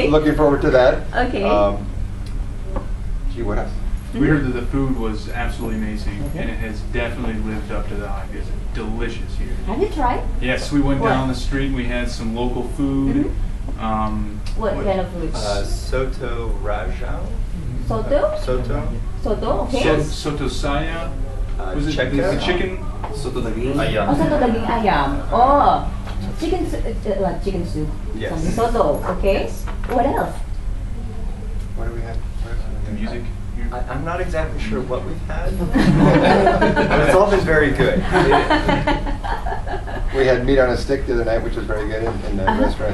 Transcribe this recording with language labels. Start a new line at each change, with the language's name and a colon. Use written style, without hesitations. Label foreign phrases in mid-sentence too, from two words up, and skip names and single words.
English: looking forward to that. Okay. Gee, what else? We heard that the food was absolutely amazing, Okay. and it has definitely lived up to the hype. It's delicious here. Have you tried? Yes, we went What? down the street and we had some local food. What kind of food? Soto Rajau. Soto? Soto, okay.
Malay: Soto saya.
English: Was it Cheka. the chicken?
Malay: Soto daging.
English: Oh,
Malay: Ayam. soto daging ayam.
English: Oh, chicken soup. Yes. Something soto, okay. What else? What do we have? The music here. I'm not exactly sure what we've had, but it's all been very good. We had meat on a stick the other night, which was very good in the restaurant.